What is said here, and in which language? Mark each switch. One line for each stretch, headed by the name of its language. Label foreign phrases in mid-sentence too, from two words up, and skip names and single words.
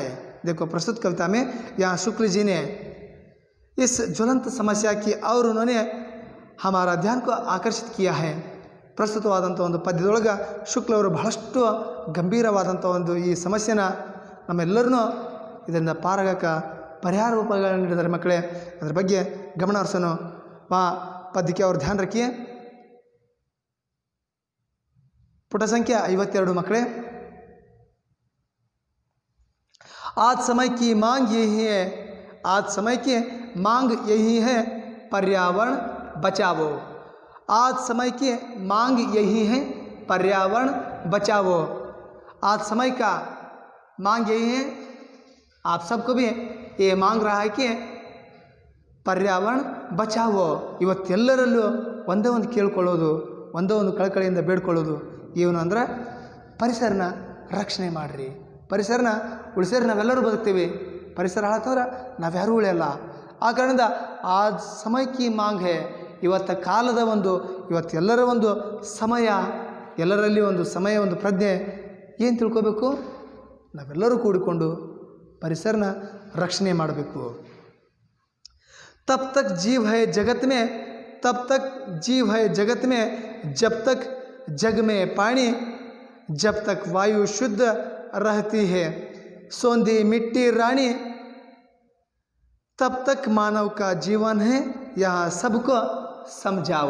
Hindi: देखो प्रस्तुत कविता में यहाँ शुक्ल जी ने इस ज्वलंत समस्या की और उन्होंने हमारा ध्यान को आकर्षित किया है।
Kannada: ಪ್ರಸ್ತುತವಾದಂಥ ಒಂದು ಪದ್ಯದೊಳಗೆ ಶುಕ್ಲವರು ಬಹಳಷ್ಟು ಗಂಭೀರವಾದಂಥ ಒಂದು ಈ ಸಮಸ್ಯೆನ ನಮ್ಮೆಲ್ಲರೂ ಇದರಿಂದ ಪಾರಾಗಕ್ಕೆ ಪರಿಹಾರ ಉಪಾಯಗಳನ್ನು ನೀಡಿದ್ದಾರೆ ಮಕ್ಕಳೇ। ಅದರ ಬಗ್ಗೆ ಗಮನ ಹರಿಸೋಣ।
Hindi: पद की और ध्यान रखिए। पुट संख्या 52 मकड़े। आज समय की मांग यही है, आज समय की मांग यही है, पर्यावरण बचाओ। आज समय की मांग यही है, पर्यावरण बचाओ। आज समय का मांग यही है, आप सबको भी ये मांग रहा है कि पर्यावरण बचाओ।
Kannada: ಇವತ್ತೆಲ್ಲರಲ್ಲೂ ಒಂದೇ ಒಂದು ಕೇಳ್ಕೊಳ್ಳೋದು, ಒಂದೇ ಒಂದು ಕಳಕಳಿಯಿಂದ ಬೇಡ್ಕೊಳ್ಳೋದು ಏನು ಅಂದ್ರೆ ಪರಿಸರನ ರಕ್ಷಣೆ ಮಾಡಿರಿ, ಪರಿಸರನ ಉಳಿಸಿದ್ರೆ ನಾವೆಲ್ಲರೂ ಬದುಕ್ತೀವಿ, ಪರಿಸರ ಹಾಳಾತಂದ್ರೆ ನಾವ್ಯಾರೂ ಉಳಿಯಲ್ಲ। ಆ ಕಾರಣದಿಂದ ಆ ಸಮಯಕ್ಕೆ
Hindi: मांग है,
Kannada: ಇವತ್ತ ಕಾಲದ ಒಂದು ಇವತ್ತೆಲ್ಲರ ಒಂದು ಸಮಯ, ಎಲ್ಲರಲ್ಲಿ ಒಂದು ಸಮಯ ಒಂದು ಪ್ರಜ್ಞೆ ಏನು ತಿಳ್ಕೋಬೇಕು, ನಾವೆಲ್ಲರೂ ಕೂಡಿಕೊಂಡು ಪರಿಸರನ ರಕ್ಷಣೆ ಮಾಡಬೇಕು।
Hindi: तब तक जीव है जगत में, तब तक जीव है जगत में, जब तक जग में पानी, जब तक वायु शुद्ध रहती है, सोंधी मिट्टी रानी, तब तक मानव का जीवन है, यहाँ सबको समझाओ।